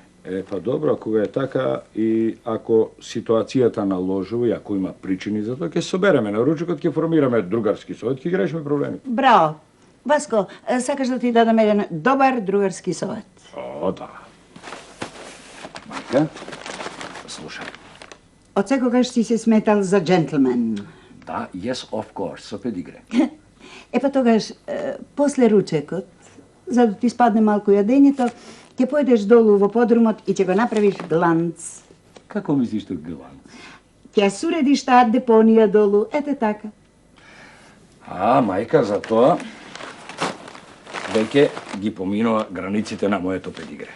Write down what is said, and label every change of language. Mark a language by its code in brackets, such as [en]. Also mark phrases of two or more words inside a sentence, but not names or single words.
[mk] Па добро, кога е така и ако ситуацијата наложува и ако има причини за тоа, ќе се собереме на ручекот, ќе формираме другарски совет, ќе ги решиме проблемите. Браво. Васко, сакаш да ти дадам еден добар другарски совет? О, да. Мајка, слушај. Од секогаш си се сметал за джентлмен. Да, [en] yes, of course, [mk] со педигре. Па тогаш, после ручекот, за да ти спадне малку јадењето, ќе појдеш долу во подрумот и ќе го направиш гланц. Како мислиш тоа гланц? Ќе суредиш таа депонија долу, ете така. А, мајка, за тоа веќе ги поминува границите на моето педигре.